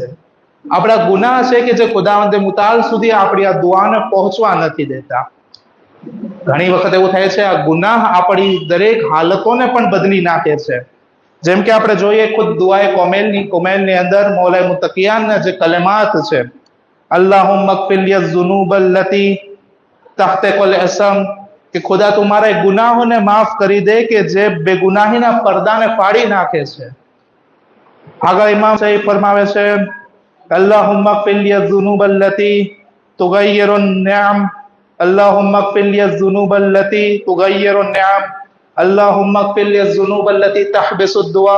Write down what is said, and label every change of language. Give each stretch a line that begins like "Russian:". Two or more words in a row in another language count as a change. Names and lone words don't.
Gujarati: આપણા ગુનાહ છે કે જે ખુદાવંદ મુતઆલ સુધી આપણી આ દુઆને પહોંચવા નથી દેતા. ઘણી વખત એવું થાય છે આ ગુનાહ આપણી દરેક હાલતોને પણ બદલી નાખે છે. જેમ કે આપણે જોઈએ ખુદ દુઆએ કોમેલની અંદર મૌલાએ મુતકિયાનના જે કલમાત છે,
Arabic: اللهم اغفر لي الذنوب التي تهتك العصم,
Gujarati: કે ખુદા તું મારા ગુનાહોને માફ કરી દે કે જે બેગુનાહીના પડદાને ફાડી નાખે છે. આગળ ઇમામ સાહેબ ફરમાવે છે
Arabic: اللهم اغفر لي الذنوب التي تغير النعم، اللهم اغفر لي الذنوب التي تغير النعم، اللهم اغفر لي الذنوب التي تحبس الدعاء.